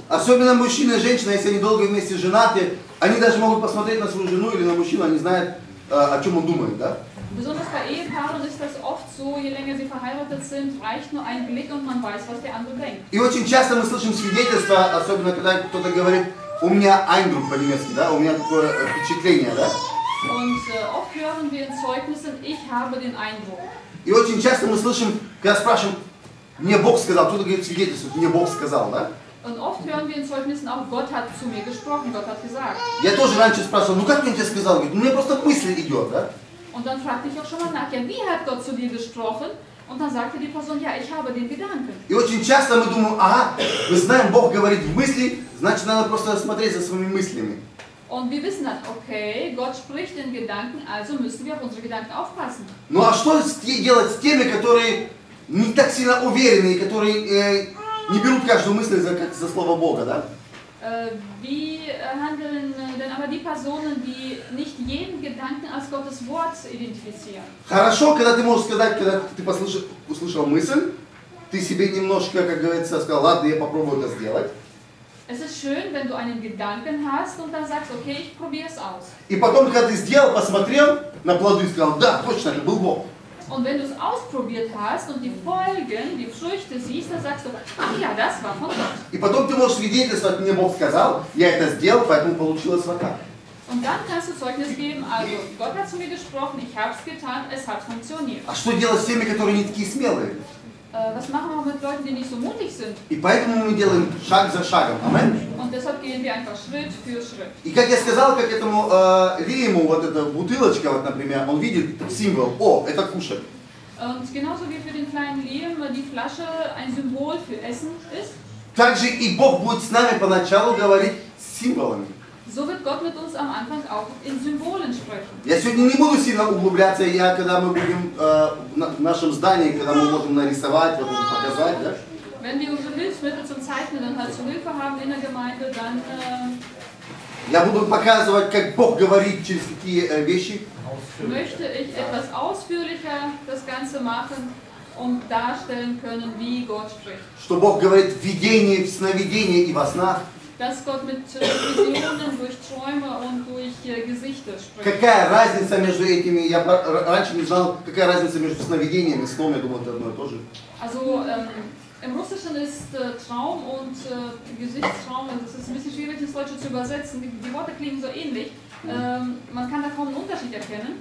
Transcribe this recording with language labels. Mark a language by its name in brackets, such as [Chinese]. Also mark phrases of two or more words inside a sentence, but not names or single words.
[Russian] Особенно мужчина и женщина, если они долго вместе женаты, они даже могут посмотреть на свою жену или на мужчину, они знают, о чем он думает, да? [German] Besonders bei Ehepaaren ist das oft so, je länger sie verheiratet sind, reicht nur ein Blick und man weiß, was der andere denkt. [Russian] И очень часто мы слышим свидетельства, особенно когда кто-то говорит, у меня Eindruck по-немецки, да, у меня такое впечатление, да? [German] Und oft hören wir in Zeugnissen, ich habe den Eindruck. [Russian] И очень часто мы слышим, когда спрашиваем, мне Бог сказал, кто-то говорит свидетельство, мне Бог сказал, да? [German] Und oft hören wir in Zeugnissen auch, Gott hat zu mir gesprochen, Gott hat gesagt. [Russian] Я тоже раньше спрашивал, ну как мне тебе сказал? Говорит, ну мне просто мысль идет, да? [German] Und dann fragte ich auch schon mal nach, ja, wie hat Gott zu dir gesprochen? Und dann sagte die Person, ja, ich habe den Gedanken. [Russian] И очень часто мы думаем, ага, мы знаем, Бог говорит в мысли, значит надо просто смотреть за своими мыслями. [German] Und wir wissen dann, okay, Gott spricht in Gedanken, also müssen wir auf unsere Gedanken aufpassen. [Russian] Ну а что делать с теми, которые не так сильно уверены, и которые не берут каждую мысль за слово Бога, да? [German] Wie handeln denn aber die Personen, die nicht jeden Gedanken als Gottes Wort identifizieren? [Russian] Хорошо, когда ты можешь сказать, когда ты услышал мысль, ты себе немножко, как говорится, сказал, ладно, я попробую это сделать. [German] Es ist schön, wenn du einen Gedanken hast und dann sagst, okay, ich probiere es aus. [Russian] И потом, когда ты сделал, посмотрел на плоды и сказал, да, точно, это был Бог. [German] Und wenn du es ausprobiert hast und die Folgen, die Früchte siehst, dann sagst du, ach ja, das war von Gott. [Russian] И потом ты можешь свидетельствовать, мне Бог сказал, я это сделал, поэтому получилось вот так. [German] Und dann kannst du Zeugnis geben, also Gott hat zu mir gesprochen, ich habe es getan, es hat funktioniert. [Russian] А что делать с теми, которые не такие смелые? [German] Was machen wir mit Leuten, die nicht so mutig sind? [Russian] И поэтому мы делаем шаг за шагом. Аминь. [German] Und deshalb gehen wir einfach Schritt für Schritt. [Russian] И как я сказал, как этому Риму, вот эта бутылочка, вот, например, он видит символ, о, это кушать. [German] Und genauso wie für den kleinen Liam die Flasche ein Symbol für Essen ist, [Russian] Также и Бог будет с нами поначалу говорить символами. [German] so wird Gott mit uns am Anfang auch in Symbolen sprechen. [Russian] Я сегодня не буду сильно углубляться, когда мы будем в нашем здании, когда мы можем нарисовать, вот, показать, да? [German] Wenn wir unsere Hilfsmittel zum Zeichnen dann halt zur Hilfe haben in der Gemeinde, dann [Russian] Я буду показывать, как Бог говорит через какие вещи. [German] möchte ich etwas ausführlicher das Ganze machen, darstellen können, wie Gott spricht. [Russian] Что Бог говорит в видении, в сновидении и во снах. [German] dass Gott mit Visionen, durch Träume und durch Gesichter spricht. [Russian] Какая разница между этими? Я раньше не знал, какая разница между сновидением и сном. Я думал, это одно и то же. [German] Also im Russischen ist Traum und Gesichtstraum, das ist ein bisschen schwierig ins Deutsche zu übersetzen. Die Worte klingen so ähnlich. Man kann da kaum einen Unterschied erkennen.